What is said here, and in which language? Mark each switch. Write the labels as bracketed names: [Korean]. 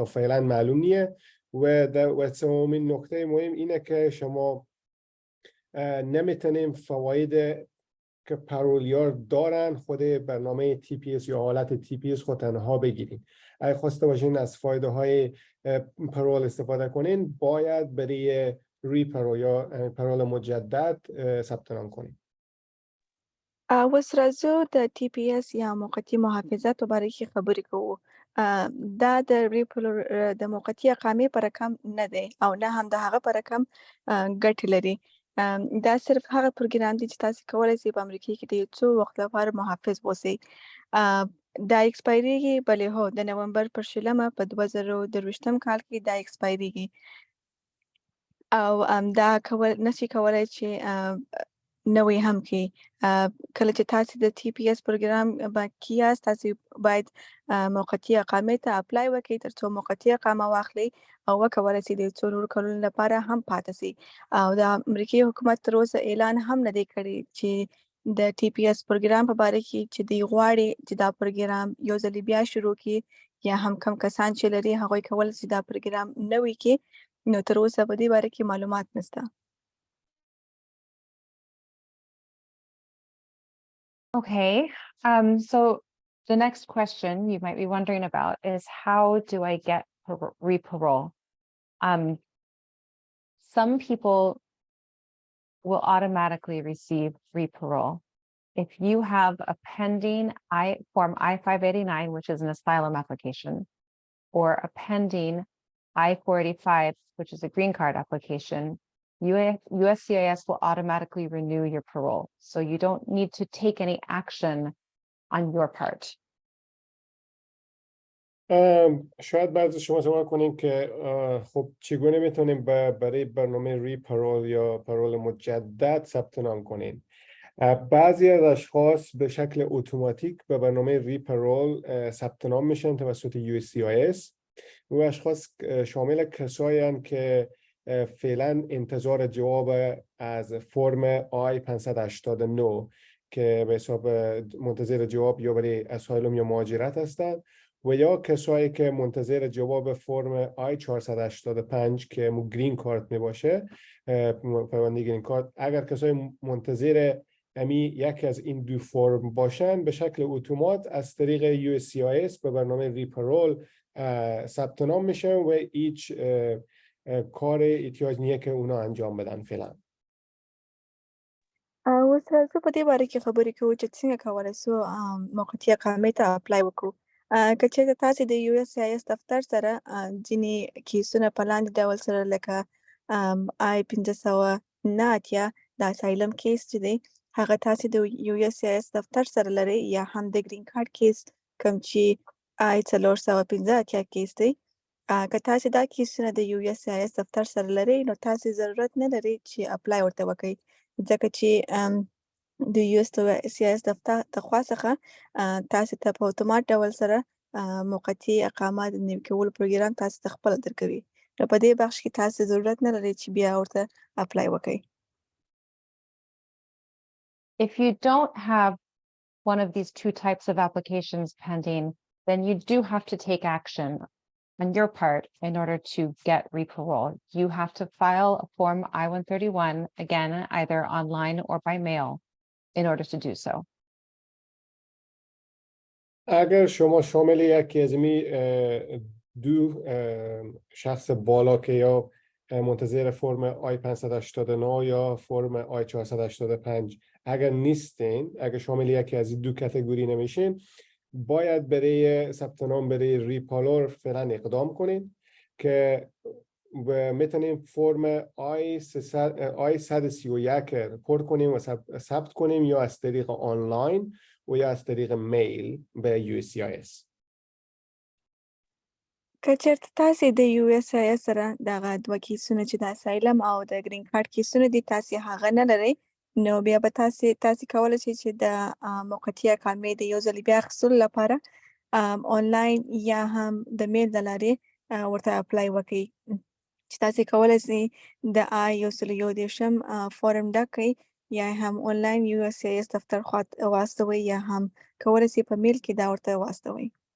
[Persian] تا فعلا معلوم نیه. و سومین نکته مهم اینه که شما نمیتونیم فواید که پرولیار دارن خود برنامه TPS یا حالت TPS خود تنها بگیرین. اگه خواسته باشین از فایده های پرول استفاده کنین باید برای ری-پرول یا پرول مجدد ثبت نام کنین. [Pashto] اوس راځو د TPS یا موقتي محافظت په باره کې خبرې کوو. دا د ری-پرول د موقتي اقامې په رقم نه دی او نه هم د هغه په رقم ګټې لري. دا صرف هغه پروګرام دی چې تاسو کولی شئ په امریکا کې د یو څو وخت لپاره محافظ اوسئ. دا ایکسپایریږي، بلې هو د نومبر پر 20 په 2023 کال کې دا ایکسپایریږي او دا نشي کولی چې نوې هم کې. کله چې تاسو د TPS پروګرام کې یاست تاسو باید موقتي اقامې ته اپلای وکړئ ترڅو موقتي اقامه واخلئ او وکولای شئ د څو نورو کلونو لپاره هم پاتې شئ. او د امریکایي حکومت تر اوسه اعلان هم نه دی کړی چې د TPS پروګرام په باره کې چې دوی غواړي چې دا پروګرام یو ځل بیا شروع کړي یا هم کم کسان چې لري هغوی کولی شي دا پروګرام نوی کړي. نو تر اوسه په دې باره کې معلومات نشته. [English] Okay, so the next question you might be wondering about is how do I get re-parole? Some people will automatically receive re-parole. If you have a pending Form I-589, which is an asylum application, or a pending I-485, which is a green card application, USCIS will automatically renew your parole. So you don't need to take any action on your part. [Persian] شاید بعضی شما سوال کنین که خب چگونه میتونیم برای برنامه ری-پرول یا پرول مجدد ثبت نام کنین؟ بعضی از اشخاص به شکل اتوماتیک به برنامه ری-پرول ثبت نام میشن توسط USCIS. و اشخاص شامل کسایی هستند که فعلا انتظار جواب از فرم I-589 که به حساب منتظر جواب یا برای اسایلوم یا مهاجرت هستند و یا کسایی که منتظر جواب فرم I-485 که گرین کارت می باشه، پرونده گرین کارت. اگر کسایی منتظر یکی از این دو فرم باشن به شکل اتومات از طریق USCIS به برنامه ری-پرول ثبت نام میشه و هیچ کار احتیاج نیه که اونا انجام بدن فعلا. [Pashto] اوس راځو په دې باره کې خبرې کوو چې څنګه کولی شو موقتي اقامې ته اپلای وکړو. که چېرته تاسې د USCIS دفتر سره ځینې کیسونه په لاندې ډول سره لکه I-589 د اسایلم کیس چې دی هغه تاسې د USCIS دفتر سره لرئ یا هم د ګرین کارت کیس کوم چې I-485 کیس دی. که تاسې دا کیسونه د USCIS دفتر سره لرئ نو تاسې ضرورت نه لري چې اپلای ورته وکړئ ځکه چې د USCIS دفتر تخوا څخه تاسې ته په اتومات ډول سره موقتي اقامه د نوي کولو پروګرام تاسې ته خپله درکوي. نو په دې بخش کې تاسې ضرورت نه لري چې بیا ورته اپلای وکړئ. [English] If you don't have one of these two types of applications pending, then you do have to take action on your part in order to get re-parole. You have to file a Form I-131, again, either online or by mail, in order to do so. [Persian] اگر شما شامل یکی از این دو شخص بالا که یا منتظر فرم I-589 یا فرم I-485 اگر نیستین، اگر شامل یکی از دو کاتگوری نمیشین، باید برای ثبت نام برای ریپارول فعلا اقدام کنین که میتونیم فرم I-131 پر کنیم و ثبت کنیم یا از طریق آنلاین و یا از طریق میل به USCIS. [Pashto] که چېرته تاسې د USCIS سره دغه دوه کیسونه چې د اسایلم او د ګرین کارت کیسونه دي تاسې هغه نه لرئ، نو بیا به تاسې کولی شئ چې د موقتي اقامې د یو ځلې بیا اخیستلو لپاره آنلاین یا هم د میل د لارې ورته اپلای وکړئ، چې تاسې کولی شئ د I-131 فارم ډک کړئ یا هم آنلاین USCIS دفتر خواته واستوئ یا هم کولی شئ په میل کې دا ورته واستوئ.